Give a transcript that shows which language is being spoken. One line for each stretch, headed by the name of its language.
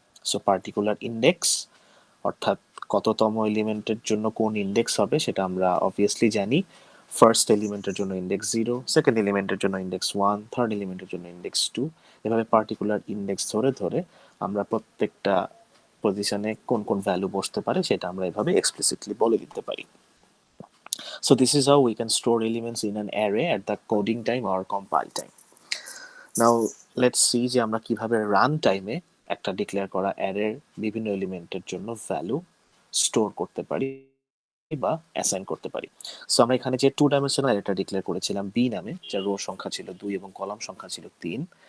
Bangla: So particular index অর্থাৎ কততম এলিমেন্টের জন্য কোন ইন্ডেক্স হবে সেটা আমরা অবভিয়াসলি জানি। ফার্স্ট এলিমেন্টের জন্য ইন্ডেক্স 0, সেকেন্ড এলিমেন্টের জন্য ইন্ডেক্স 1, থার্ড এলিমেন্টের জন্য ইন্ডেক্স 2। এভাবে পার্টিকুলার ইন্ডেক্স ধরে ধরে আমরা প্রত্যেকটা পজিশনে কোন কোন ভ্যালু বসতে পারে সেটা আমরা এভাবে এক্সপ্লিসিটলি বলে দিতে পারি।
English: So this is how we can store elements in an array at the coding time or compile time. Now let's see
Bangla: যে আমরা কিভাবে রান টাইমে একটা ডিক্লেয়ার করা অ্যারের বিভিন্ন এলিমেন্টের জন্য ভ্যালু স্টোর করতে পারি বা অ্যাসাইন করতে পারি। সো আমরা এখানে যে টু ডাইমেনশনাল অ্যারেটা ডিক্লেয়ার করেছিলাম বি নামে, যার রো সংখ্যা ছিল 2 এবং কলাম সংখ্যা ছিল 3।